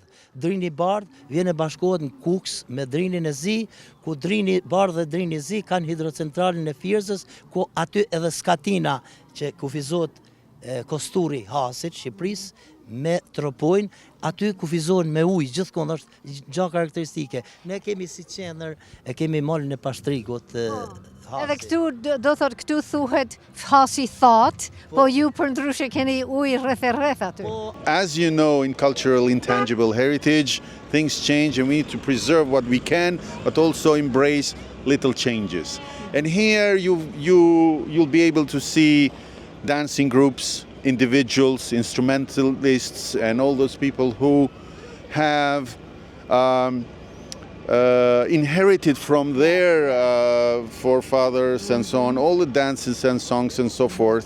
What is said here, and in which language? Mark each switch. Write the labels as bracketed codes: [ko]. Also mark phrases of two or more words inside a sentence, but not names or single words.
[sq] Drini bardh vjene bashkohet në Kuks me drinin e zi, ku drini bardh dhe drini zi kanë hidrocentralin e Firzës, ku aty edhe skatina që kufizohet kosturi Hasit, Shqipëris, me tropojnë, aty kufizohen me ujë, gjithkohë është gjë karakteristike. Ne kemi si qendër, e kemi malin e pashtrikut Hasi. Edhe këtu, do thot, këtu thuhet Hasi thot, po ju për ndryshe keni ujë rreth aty. [en] As you know, in cultural intangible heritage, things change and we need to preserve what we can, but also embrace little changes. And here you'll be able to see dancing groups, individuals, instrumentalists, and all those people who have inherited from their forefathers and so on, all the dances and songs and so forth.